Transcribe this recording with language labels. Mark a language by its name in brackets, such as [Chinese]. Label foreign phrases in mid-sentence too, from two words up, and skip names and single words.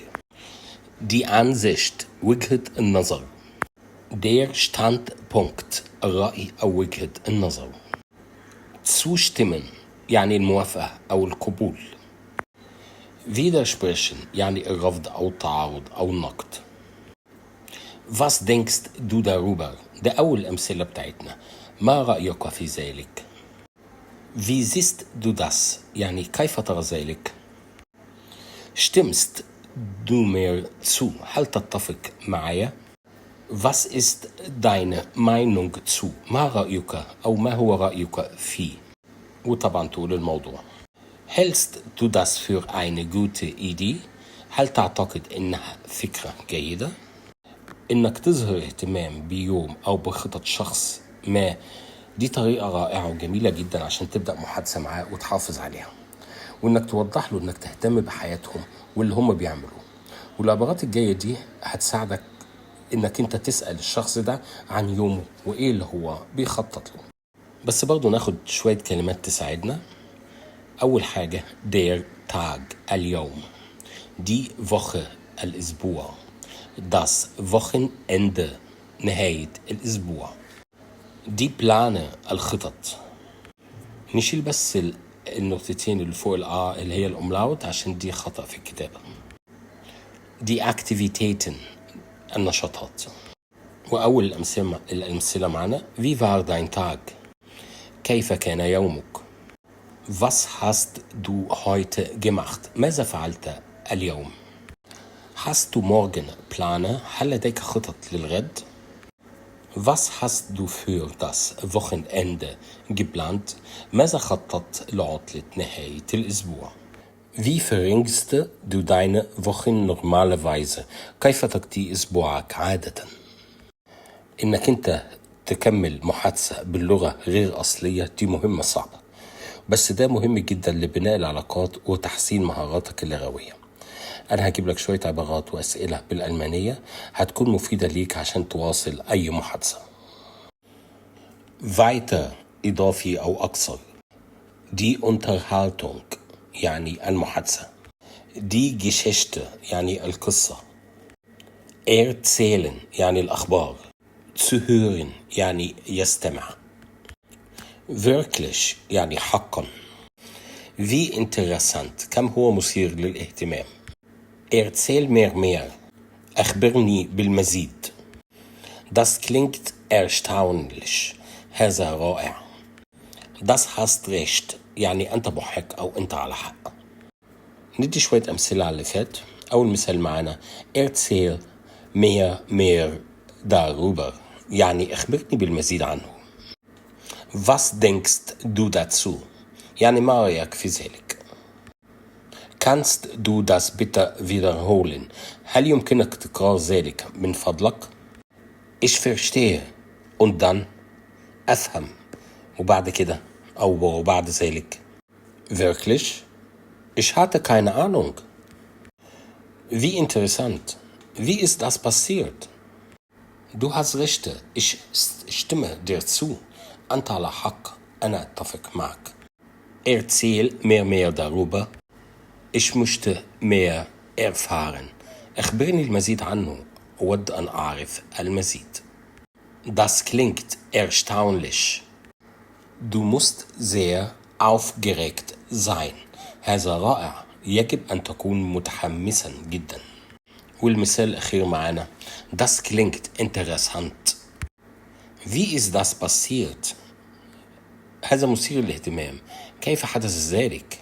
[German] Die Ansicht، [Arabic] وجهة النظر. [German] Der Standpunkt، [Arabic] الرأي أو وجهة النظر. Zustimmen، يعني الموافقة أو القبول. Widersprechen، يعني الرفض أو التعارض أو النقد. [German] Was denkst du darüber؟ [Arabic] ده أول الأمثلة بتاعتنا، ما رأيك في ذلك؟ [German] Wie siehst du das؟ [Arabic] يعني كيف ترى ذلك؟ [German] Stimmst du mir zu؟ [Arabic] هل تتفق معايا؟ [German] Was ist deine Meinung zu؟ [Arabic] ما رأيك أو ما هو رأيك فيه؟ وطبعا تقول الموضوع. [German] Hältst du das für eine gute Idee؟ [Arabic] هل تعتقد إنها فكرة جيدة؟ إنك تظهر اهتمام بيوم أو بخطط شخص ما، دي طريقة رائعة وجميلة جدا عشان تبدأ محادثة معاه وتحافظ عليها، وإنك توضح له إنك تهتم بحياتهم واللي هم بيعملوه. والعبارات الجاية دي هتساعدك إنك أنت تسأل الشخص ده عن يومه وإيه اللي هو بيخطط له. بس برضو ناخد شوية كلمات تساعدنا. أول حاجة [German] der Tag، [Arabic] اليوم. [German] die Woche، الأسبوع. das Wochenende، [Arabic] نهاية الأسبوع. [German] die Pläne، [Arabic] الخطط. نشيل بس النقطتين اللي فوق اللي هي الأملاوت عشان دي خطأ في الكتابة. [German] die Aktivitäten، [Arabic] النشاطات. وأول الأمثلة معنا [German] Wie war dein Tag؟ [Arabic] كيف كان يومك؟ [German] Was hast du heute gemacht؟ [Arabic] ماذا فعلت اليوم؟ [German] Hast du morgen Pläne؟ [Arabic] هل لديك خطط للغد؟ [German] Was hast du für das Wochenende geplant؟ [Arabic] ماذا خططت لعطلة نهاية الأسبوع؟ [German] Wie verbringst du deine Wochen normalerweise؟ [Arabic] كيف تقضي أسبوعك عادة؟ إنك أنت تكمل محادثة باللغة غير أصلية دي مهمة صعبة، بس ده مهم جدا لبناء العلاقات وتحسين مهاراتك اللغوية. أنا هجيب لك شوية عبارات وأسئلة بالألمانية هتكون مفيدة ليك عشان تواصل أي محادثة. weiter إضافي أو أكثر. [German] die Unterhaltung [Arabic] يعني المحادثة. [German] die Geschichte [Arabic] يعني القصة. erzählen يعني الأخبار. [German] zu hören [Arabic] يعني يستمع. wirklich يعني حقا. [German] wie interessant [Arabic] كم هو مثير للاهتمام. [German] erzähl mir mehr [Arabic] أخبرني بالمزيد. [German] das klingt erstaunlich [Arabic] هذا رائع. [German] das hast recht [Arabic] يعني أنت محق أو أنت على حق. ندي شوية أمثلة على اللي فات. أول مثال معانا [German] erzähl mir darüber [Arabic] يعني أخبرني بالمزيد عنه. [German] was denkst du dazu [Arabic] يعني ما رأيك في ذلك. [German] kannst du das bitte wiederholen [Arabic] هل يمكنك تكرار ذلك من فضلك. [German] ich verstehe und dann [Arabic] أفهم وبعد كده أو بعد ذلك. [German] wirklich ich hatte keine Ahnung. wie interessant wie ist das passiert. du hast recht ich stimme dir zu [Arabic] أنت على حق أنا أتفق معك. [German] erzähl mir mehr darüber ich möchte mehr erfahren [Arabic] أخبرني المزيد عنه أود أن أعرف المزيد. [German] das klingt erstaunlich du musst sehr aufgeregt sein [Arabic] هذا رائع يجب أن تكون متحمسا جدا. والمثال الأخير معنا [German] das klingt interessant wie ist das passiert [Arabic] هذا مثير للاهتمام كيف حدث ذلك.